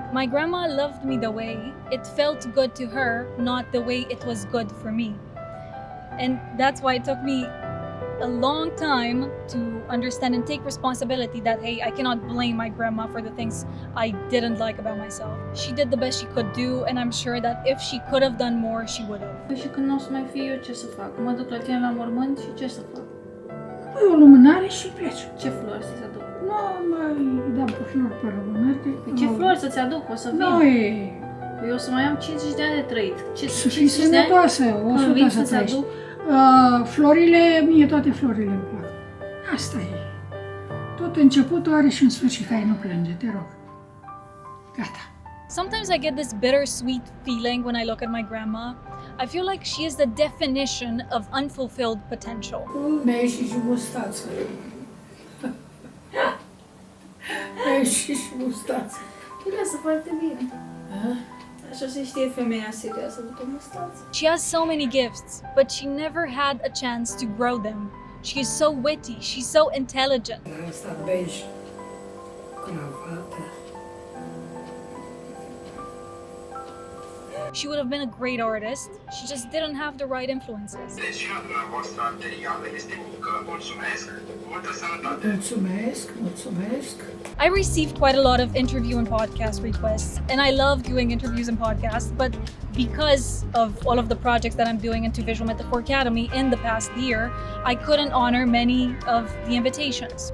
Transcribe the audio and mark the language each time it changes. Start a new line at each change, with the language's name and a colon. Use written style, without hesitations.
English: My grandma loved me the way it felt good to her, not the way it was good for me. And that's why it took me a long time to understand and take responsibility that, hey, I cannot blame my grandma for the things I didn't like about myself. She did the best she could do, and I'm sure that if she could have done more, she would have.
Romanian: Și când nu o să mai fie eu, ce să fac? Mă duc la tine la mormânt și ce să fac? Păi o lumânare și pleci. Ce flori să-ți aduc? Nu, mai dăm pe flori pe lumânare. Ce flori să-ți aduc? O să vin. Nu e... Eu o să mai am 50 de ani de trăit. Să fii sănătoasă, o să trăiești. Florile, mie toate florile îmi plac. Asta e. Tot începutul are și un sfârșit. Hai, nu plânge, te rog. Gata.
English: Sometimes I get this bittersweet feeling when I look at my grandma. I feel like she is the definition of unfulfilled potential.
Romanian: Mi-a ieșit și mustață. Mi-a ieșit și mustață. Lasă foarte bine. Așa se știe femeia serioasă după mustață.
English: She has so many gifts, but she never had a chance to grow them. She is so witty, she's so intelligent.
Romanian: Asta bej, cravată.
English: She would have been a great artist, she just didn't have the right influences.
Romanian: Sesiunea dumneavoastră anterioară este muncă. Mulțumesc. Multă sănătate. Mulțumesc, mulțumesc.
English: I received quite a lot of interview and podcast requests, and I love doing interviews and podcasts, but because of all of the projects that I'm doing into Visual Metaphor Academy in the past year, I couldn't honor many of the invitations.